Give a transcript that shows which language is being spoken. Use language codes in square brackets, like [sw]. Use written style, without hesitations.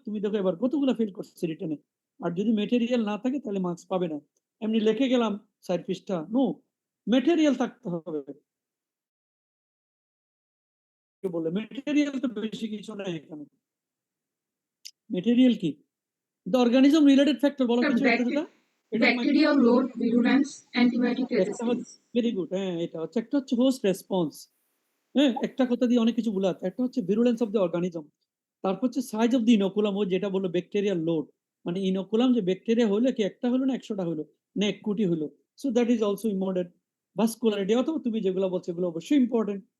[bn] তুমি দেখো এবার কতগুলো ফেল করছে রিটেনে, আর যদি মেটেরিয়াল না থাকে তাহলে মার্কস পাবে না। এমনি লিখে গেলাম 4 পৃষ্ঠা, নো, মেটেরিয়াল থাকতে হবে। বলে মেটেরিয়াল তো বেশি কিছু নাই এখানে। মেটেরিয়াল কি? [en] the organism related factor, [bn] বলো কিছু একটা যেটা [en] Bacteria load, virulence, antibiotic resistance. Very good. [bn] হ্যাঁ, এটা হচ্ছে একটা হচ্ছে হোস্ট রেসপন্স। হ্যাঁ, একটা কথা দিয়ে অনেক কিছু বুলাত। একটা হচ্ছে [en] virulence of the organism, [bn] তারপর হচ্ছে [en] size of the inoculum, [bn] ও যেটা বললো ব্যাকটেরিয়াল লোড, মানে ইনোকুলাম যে ব্যাকটেরিয়া হলো কি একটা হলো না 100টা হলো না 1 কোটি হলো। [en] So that is also important. [bn] Vascularity, অথবা তুমি যেগুলো বলছো এগুলো অবশ্যই ইম্পর্টেন্ট।